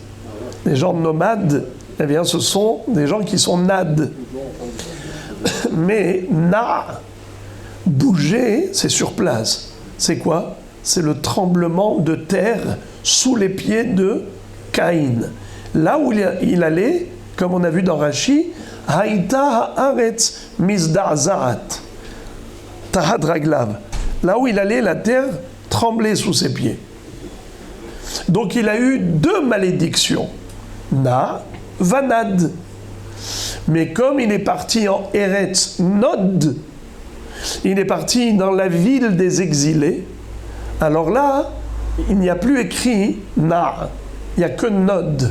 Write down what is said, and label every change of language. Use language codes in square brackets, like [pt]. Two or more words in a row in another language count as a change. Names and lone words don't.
[fr] Les gens nomades, eh bien, ce sont des gens qui sont nades. Mais na, bouger, c'est sur place. C'est quoi? C'est le tremblement de terre sous les pieds de Caïn. Là où il allait, comme on a vu dans Rashi, [he] הייתה הארץ מזדעזעת תחת רגליו. [fr] Là où il allait, la terre tremblait sous ses pieds. Donc il a eu deux malédictions. [he] נע ונד. [fr] Mais comme il est parti en Eretz Nod, il est parti dans la ville des exilés, alors là, il n'y a plus écrit Na, il n'y a que Nod.